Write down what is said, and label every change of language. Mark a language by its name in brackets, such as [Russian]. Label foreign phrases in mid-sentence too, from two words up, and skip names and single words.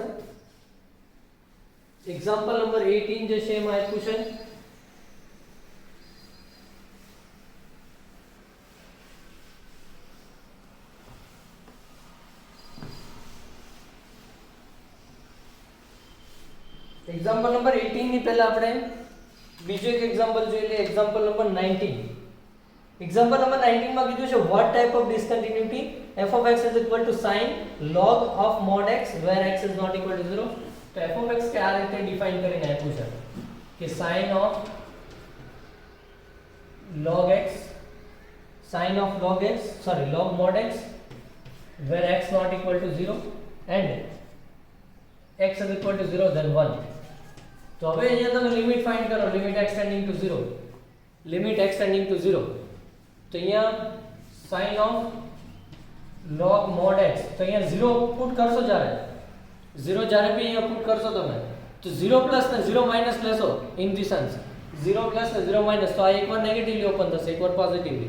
[English] example number 18 [Gujarati] જે છે એમાં આપ્યું છે [English] example number 18 [Gujarati] ની પહેલા આપણે બીજો એક એક્ઝામ્પલ જોઈ લઈએ. [English] example number 19. example number 19 [Gujarati] માં કીધું છે [English] what type of discontinuity f of x is equal to sin log of mod x where x is not equal to 0. તો f of x [Gujarati] કે આ રીતે ડિફાઇન કરીને આપ્યું છે કે [English] sin of log mod x where x not equal to 0 and x is equal to 0 then 1. [Gujarati] તો હવે અહીંયા તમે [English] limit find [Gujarati] કરો, [English] limit x tending to 0, limit x tending to 0. [Gujarati] તો અહીંયા [English] sin of log mod x, [Gujarati] તો અહીંયા 0 પુટ કરશો જ્યારે 0 જ્યારે બી અહીંયા પુટ કરશો તમે તો 0 પ્લસ ને 0 માઈનસ લેશો [English] in this sense, [Gujarati] 0 પ્લસ ને 0 માઈનસ, તો આ એકવાર [English] negatively open [Gujarati] થશે, એકવાર પોઝિટિવલી.